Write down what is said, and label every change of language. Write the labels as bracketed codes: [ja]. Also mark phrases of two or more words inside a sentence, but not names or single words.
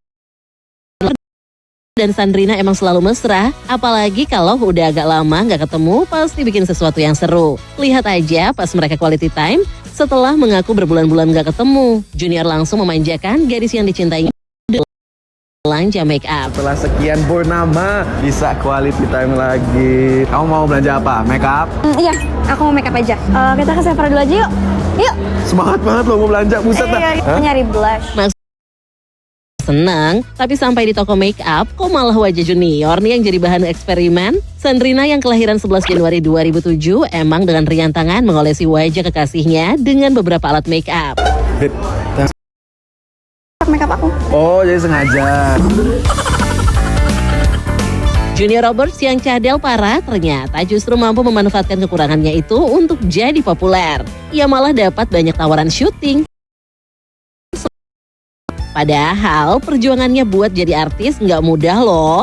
[id] Dan Sandrina emang selalu mesra, apalagi kalau udah agak lama nggak ketemu, pasti bikin sesuatu yang seru. Lihat aja pas mereka [en] quality time, [id] setelah mengaku berbulan-bulan nggak ketemu, Junior langsung memanjakan gadis yang dicintainya dengan belanja [en] make up. [id] Setelah sekian purnama, bisa [en] quality time [id] lagi. Kamu mau belanja apa? [en] Make up? [id] Iya, aku mau [en] make up [id] aja. Kita ke Sephora dulu aja yuk. Yuk. Semangat banget lo mau belanja, buset dah. Kita nyari blush. Senang, tapi sampai di toko [en] make up, [id] kok malah wajah Junior nih yang jadi bahan eksperimen? Sandrina yang kelahiran 11 Januari 2007 emang dengan riang tangan mengolesi wajah kekasihnya dengan beberapa alat [en] make up. Make up aku. [id] Oh, jadi sengaja. Junior Roberts yang cadel parah ternyata justru mampu memanfaatkan kekurangannya itu untuk jadi populer. Ia malah dapat banyak tawaran syuting. Padahal perjuangannya buat jadi artis nggak mudah loh.